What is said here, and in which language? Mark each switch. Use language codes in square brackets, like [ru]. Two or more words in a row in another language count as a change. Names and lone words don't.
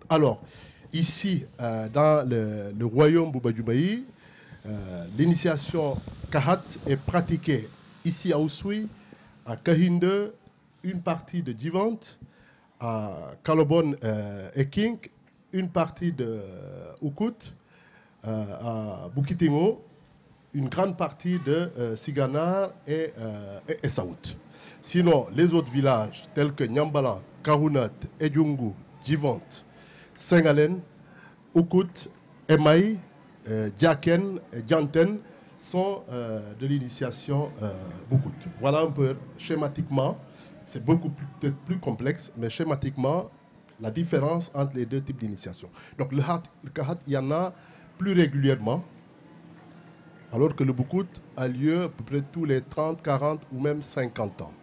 [fr] Alors, ici, dans le royaume Bouba Djoumaï, l'initiation Kahat est pratiquée ici à Ousoui, à Kahinde, une partie de Djivant, à Kalobon et King, une partie de Oukout, à Bukitimo, une grande partie de Siganar et Saout. Sinon, les autres villages tels que Nyambala, Karunat, Edjungu, Djivant, Sengalen, Oukout, Emaï, Djaken et Djanten sont de l'initiation Boukout. Voilà un peu schématiquement. C'est peut-être plus complexe, mais schématiquement, la différence entre les deux types d'initiation. Donc le Kahat, il y en a plus régulièrement, alors que le Boukout a lieu à peu près tous les 30, 40 ou même 50 ans.